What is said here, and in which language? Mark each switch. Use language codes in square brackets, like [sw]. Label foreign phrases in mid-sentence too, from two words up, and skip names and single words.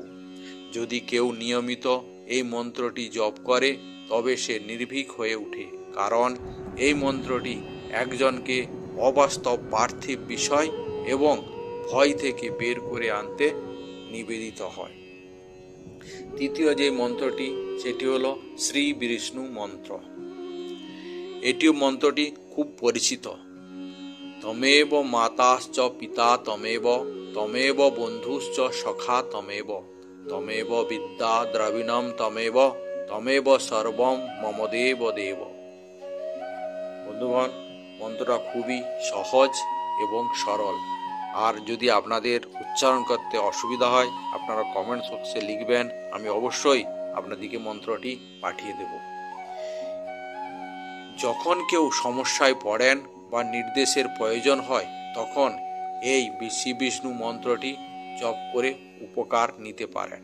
[bn] যদি কেউ নিয়মিত এই মন্ত্রটি জপ করে, তবে সে নির্ভীক হয়ে ওঠে, কারণ এই মন্ত্রটি একজনকে অবাস্তব পার্থিব বিষয় এবং ভয় থেকে বের করে আনতে নিবেদিত হয়। তৃতীয় যে মন্ত্রটি সেটি হলো শ্রী বিষ্ণু মন্ত্র। এটিও মন্ত্রটি খুব পরিচিত। [sa] তমেব মাতাশ্চ পিতা তমেব, তমেব বন্ধুশ্চ সখা তমেব, তমেব বিদ্যা দ্রবিণম তমেব, তমেব সর্বম মম দেব দেব। [bn] বন্ধুগণ, মন্ত্রটা খুবই সহজ এবং সরল। আর যদি আপনাদের উচ্চারণ করতে অসুবিধা হয় আপনারা কমেন্ট বক্সে লিখবেন, আমি অবশ্যই আপনাদেরকে মন্ত্রটি পাঠিয়ে দেব। যখন কেউ সমস্যায় পড়েন বা নির্দেশের প্রয়োজন হয় তখন এই শ্রী বিষ্ণু মন্ত্রটি জপ করে উপকার নিতে পারেন।